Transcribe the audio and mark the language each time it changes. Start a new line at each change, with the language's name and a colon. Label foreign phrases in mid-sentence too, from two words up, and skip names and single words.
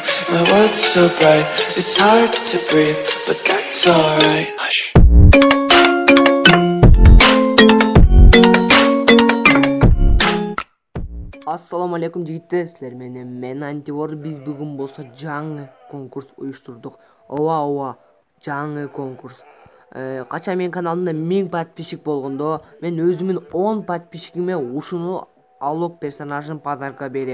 English: My world's so bright, it's hard to breathe, but that's alright. Hush.
Arabic: السلام عليكم
Kyrgyz: жигиттер, силер менен мен Антивор. Биз бүгүн болсо жаңы конкурс уюштурдук. Ооба, жаңы конкурс. Кача менин каналымда 1000 подписчик болгондо мен өзүмүн 10 подписчигиме ушуну алок персонажын подарка берем.